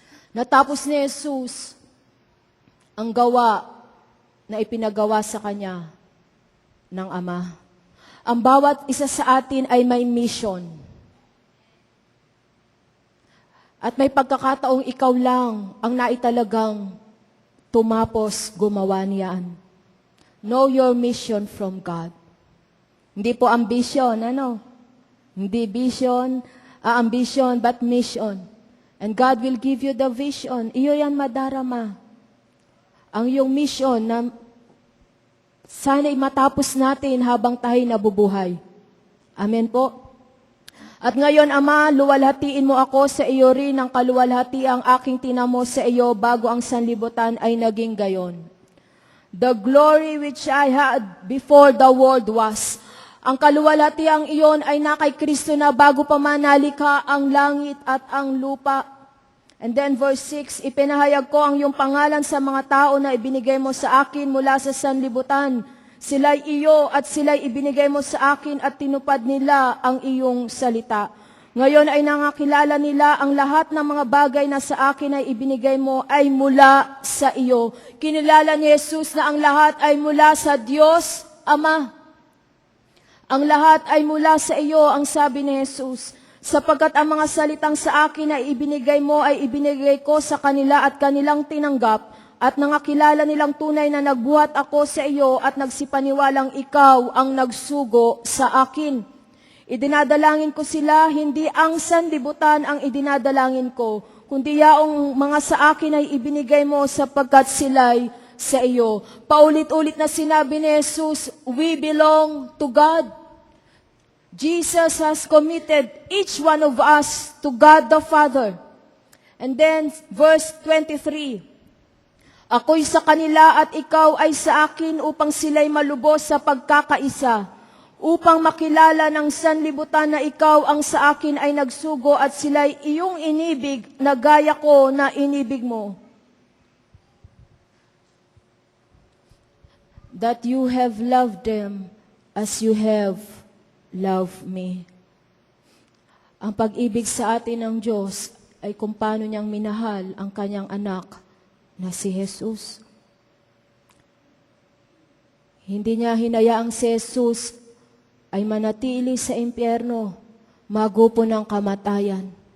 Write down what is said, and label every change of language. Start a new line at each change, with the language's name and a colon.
Filipino: Natapos ni Jesus ang gawa na ipinagawa sa kanya ng Ama. Ang bawat isa sa atin ay may mission. At may pagkakataong ikaw lang ang naitalagang tumapos gumawa niyan.
English: Know your mission from God.
Filipino: Hindi po
English: ambition,
Filipino: Hindi
English: ambition, but mission. And God will give you the vision.
Filipino: Iyo yan madarama. Ang iyong mission na sana'y matapos natin habang tayo nabubuhay. Amen po. At ngayon, Ama, luwalhatiin mo ako sa iyo rin ang kaluwalhati ang aking tinamo sa iyo bago ang sanlibutan ay naging gayon.
English: The glory which I had before the world was.
Filipino: Ang kaluwalhati ang iyon ay na kay Kristo na bago pa manalika ang langit at ang lupa.
English: And then verse 6,
Filipino: ipinahayag ko ang iyong pangalan sa mga tao na ibinigay mo sa akin mula sa sanlibutan. Sila'y iyo at sila'y ibinigay mo sa akin at tinupad nila ang iyong salita. Ngayon ay nangakilala nila ang lahat ng mga bagay na sa akin ay ibinigay mo ay mula sa iyo. Kinilala ni Jesus na ang lahat ay mula sa Diyos, Ama. Ang lahat ay mula sa iyo, ang sabi ni Jesus. Sapagkat ang mga salitang sa akin ay ibinigay mo ay ibinigay ko sa kanila at kanilang tinanggap. At nangakilala nilang tunay na nagbuhat ako sa iyo at nagsipaniwalang ikaw ang nagsugo sa akin. Idinadalangin ko sila, hindi ang sanlibutan ang idinadalangin ko, kundi yaong mga sa akin ay ibinigay mo sapagkat sila'y sa iyo. Paulit-ulit na sinabi ni Jesus,
English: we belong to God. Jesus has committed each one of us to God the Father. And then verse 23,
Filipino: ako'y sa kanila at ikaw ay sa akin upang sila'y malubos sa pagkakaisa, upang makilala ng sanlibutan na ikaw ang sa akin ay nagsugo at sila'y iyong inibig na gaya ko na inibig mo.
English: That you have loved them as you have loved me.
Filipino: Ang pag-ibig sa atin ng Diyos ay kung paano niyang minahal ang kanyang anak na si Jesus. Hindi niya hinayaang si Jesus ay manatili sa impyerno, magupo ng kamatayan.